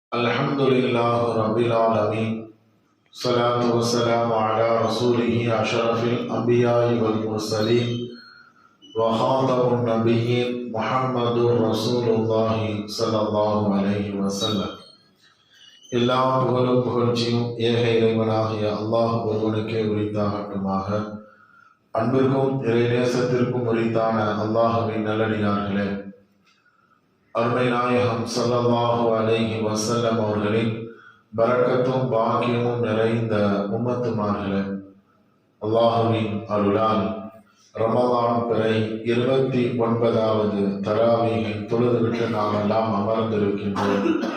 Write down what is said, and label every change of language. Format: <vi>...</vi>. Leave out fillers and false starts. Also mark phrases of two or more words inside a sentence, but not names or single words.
<ar>الحمد لله رب العالمين. الصلاة والسلام على رسوله أشرف الأنبياء والمرسلين وخاتم النبيين محمد رسول الله صلى الله عليه وسلم.</ar> <ta>எல்லா புகழும் புகழ்ச்சியும் ஏக இறைவனாகிய அல்லாஹ் ஒருவனுக்கே உரித்தாகட்டுமாக. அன்பிற்கும் இறைநேசத்திற்கும் உரித்தான அல்லாஹுவின் நல்லடியார்களே, அருமை நாயகம்</ta> <ar>صلى الله عليه وسلم</ar> <ta>அவர்களின் பரக்கத்தும் பாக்கியமும் நிறைந்த உம்மத்துமார்களே, அல்லாஹுவின் அருளால் ரமலான் பிறை 29வது தராவீகை தொழுதுவிட்டு நாம் எல்லாம் அமர்ந்திருக்கின்றோம்.</ta>